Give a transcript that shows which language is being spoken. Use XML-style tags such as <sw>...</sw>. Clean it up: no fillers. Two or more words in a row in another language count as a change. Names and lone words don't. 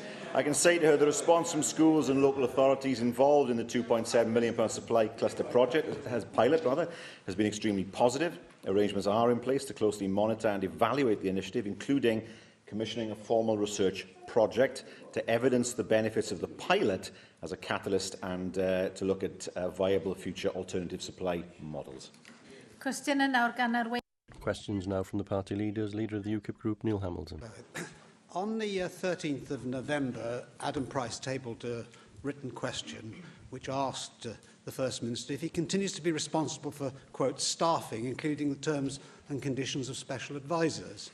<en>I can say to her the response from schools and local authorities involved in the £2.7 million supply cluster project, has been extremely positive. Arrangements are in place to closely monitor and evaluate the initiative, including commissioning a formal research project to evidence the benefits of the pilot as a catalyst and to look at viable future alternative supply models.</en> <cy>Cwestiynau nawr gan yr</cy> <en>Questions now from the party leaders. Leader of the UKIP group, Neil Hamilton. On the 13th of November, Adam Price tabled a written question which asked the First Minister if he continues to be responsible for, quote, staffing, including the terms and conditions of special advisers.</en>